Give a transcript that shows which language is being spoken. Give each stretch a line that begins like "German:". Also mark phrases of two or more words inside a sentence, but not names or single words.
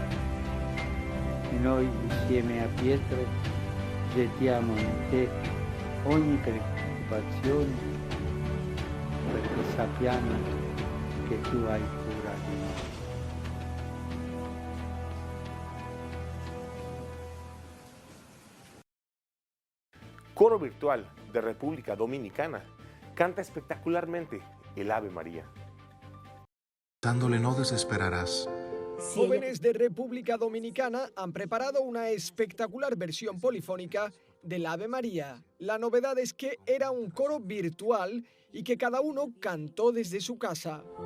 Italian: E noi insieme a Pietro gettiamo in te ogni preoccupazione perché sappiamo che tu hai cura di noi.
Spanish: Coro virtual de República Dominicana canta espectacularmente el Ave María. Dándole no desesperarás. Jóvenes de República Dominicana han preparado una espectacular versión polifónica del Ave María. La novedad es que era un coro virtual y que cada uno cantó desde su casa.